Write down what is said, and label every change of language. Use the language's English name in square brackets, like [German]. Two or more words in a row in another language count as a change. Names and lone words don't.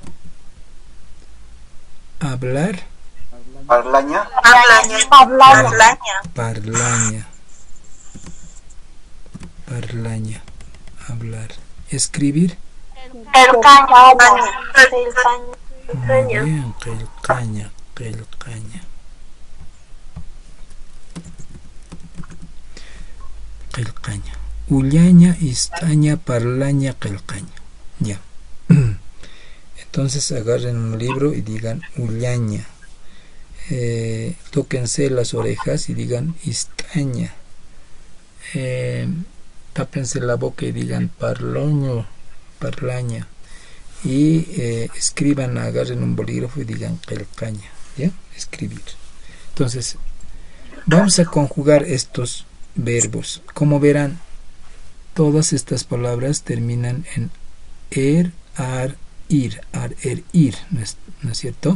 [Spanish] Hablar. [Aymara] Parlaña. Parlaña. Parlaña. [Spanish] Hablar. Escribir. Muy bien, [Aymara] qilqaña. Qilqaña. Qilqaña. Ullaña, istaña, parlaña, qilqaña. [Spanish] Ya. Entonces agarren un libro y digan ullaña. Tóquense las orejas y digan istaña. Tápense la boca y digan [Aymara] parloño, parlaña. [Spanish] Y escriban, agarren un bolígrafo y digan qilqaña. ¿Ya? Escribir. Entonces, vamos a conjugar estos verbos. Como verán, todas estas palabras terminan en ar, ir, ir, ¿no es cierto?